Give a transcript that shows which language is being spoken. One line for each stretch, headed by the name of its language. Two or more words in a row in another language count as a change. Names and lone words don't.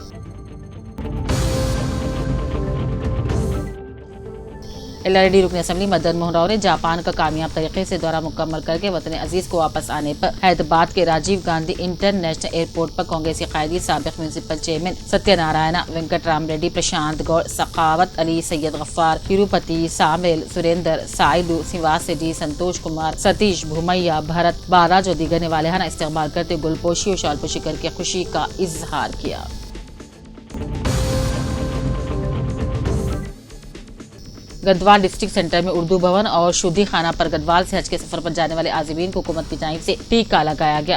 Urdu: ایل آر ڈی رکن اسمبلی مدن موہن راؤ نے جاپان کا کامیاب طریقے سے دورہ مکمل کر کے وطن عزیز کو واپس آنے پر حیدرآباد کے راجیو گاندھی انٹرنیشنل ایئرپورٹ پر کانگریسی قائدین، سابق
English: municipal chairman
Urdu: ستیہ نارائن، وینکٹ رام ریڈی، پرشانت گوڑ، سخاوت علی، سید غفار، تروپتی، سامل، سریندر، سائیدو، سنواس ریڈی، سنتوش کمار، ستیش، بھومیا، بھرت، باراج اور دیگر نے والہانہ استقبال کرتے گل پوشی اور شال پوشی کر کے خوشی کا اظہار کیا۔ گدوال
English: district centre
Urdu: میں اردو بھون اور شدھی خانہ پر گدوال سے حج کے سفر پر جانے والے عازمین کو حکومت کی جانب سے ٹیکہ لگایا گیا۔